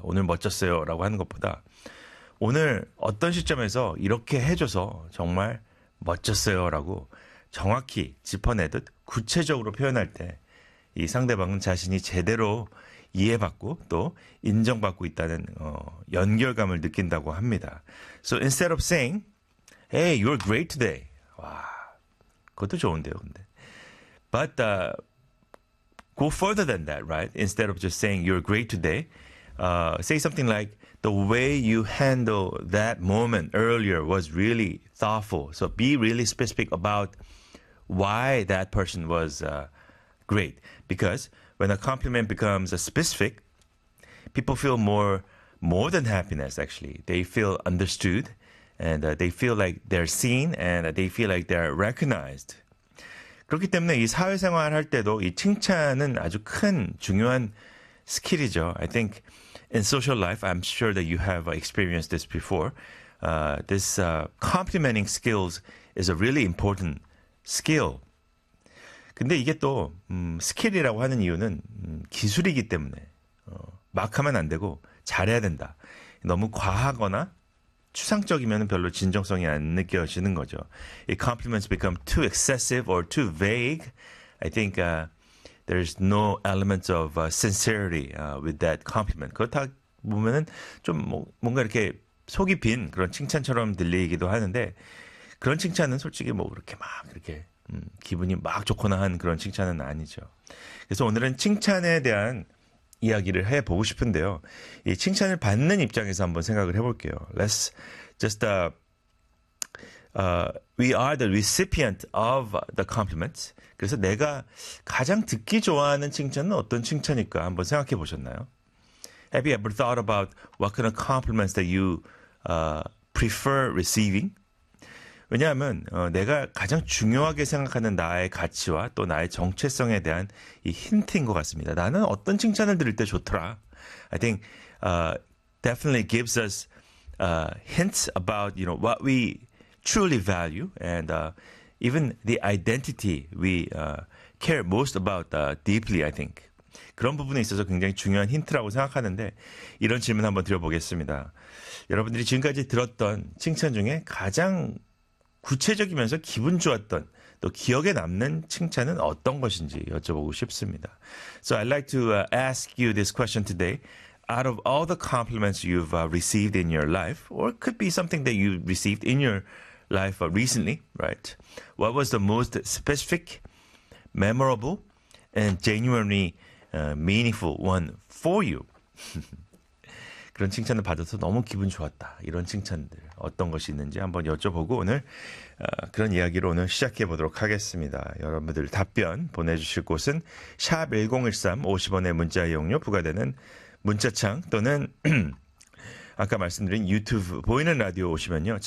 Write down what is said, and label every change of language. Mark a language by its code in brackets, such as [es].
[ko] 오늘 멋졌어요 라고 하는 것보다 오늘 어떤 시점에서 이렇게 해줘서 정말 멋졌어요 라고 정확히 짚어내듯 구체적으로 표현할 때 이 상대방은 자신이 제대로 이해받고 또 인정받고 있다는 연결감을 느낀다고 합니다. [en] So instead of saying, "Hey, you're great today." [ko] 와, 그것도 좋은데요, 근데. [en] But go further than that, right? Instead of just saying you're great today, say something like, "The way you handled that moment earlier was really thoughtful." So be really specific about why that person was great, because when a compliment becomes specific, people feel more than happiness, actually. They feel understood, and they feel like they're seen, and they feel like they're recognized. [ko] 그렇기 때문에 이 사회생활 할 때도 이 칭찬은 아주 큰 중요한 스킬이죠. [en] I think in social life, I'm sure that you have experienced this before. This complimenting skills is a really important skill. [ko] 근데 이게 또 스킬이라고 하는 이유는 기술이기 때문에 막 하면 안 되고 잘해야 된다. 너무 과하거나 추상적이면 별로 진정성이 안 느껴지는 거죠. [en] If compliments become too excessive or too vague, I think there's no element of sincerity with that compliment. [ko] 그렇다 보면은 좀 뭐, 뭔가 이렇게 속이 빈 그런 칭찬처럼 들리기도 하는데 그런 칭찬은 솔직히 뭐 그렇게 막 이렇게 기분이 막 좋거나 한 그런 칭찬은 아니죠. 그래서 오늘은 칭찬에 대한 이야기를 해보고 싶은데요. 이 칭찬을 받는 입장에서 한번 생각을 해볼게요. [en] Let's just we are the recipient of the compliment. [ko] 그래서 내가 가장 듣기 좋아하는 칭찬은 어떤 칭찬일까 한번 생각해 보셨나요? [en] Have you ever thought about what kind of compliments that you prefer receiving? [ko] 왜냐하면 내가 가장 중요하게 생각하는 나의 가치와 또 나의 정체성에 대한 이 힌트인 것 같습니다. 나는 어떤 칭찬을 들을 때 좋더라. [en] I think definitely gives us hints about you know what we truly value and even the identity we care most about deeply. I think [ko] 그런 부분에 있어서 굉장히 중요한 힌트라고 생각하는데 이런 질문 한번 드려보겠습니다. 여러분들이 지금까지 들었던 칭찬 중에 가장 구체적이면서 기분 좋았던 또 기억에 남는 칭찬은 어떤 것인지 여쭤보고 싶습니다. [en] So I'd like to ask you this question today. Out of all the compliments you've received in your life, or it could be something that you received in your life recently, right? What was the most specific, memorable, and genuinely meaningful one for you? [ko] 그런 칭찬을 받아서 너무 기분 좋았다. 이런 칭찬들 어떤 것이 있는지 한번 여쭤보고 오늘 그런 이야기로 오늘 시작해 보도록 하겠습니다. 여러분들 답변 보내주실 곳은 샵 1013 50원의 문자 이용료 부과되는 문자창 또는 아까 말씀드린 유튜브 보이는 라디오 오시면요.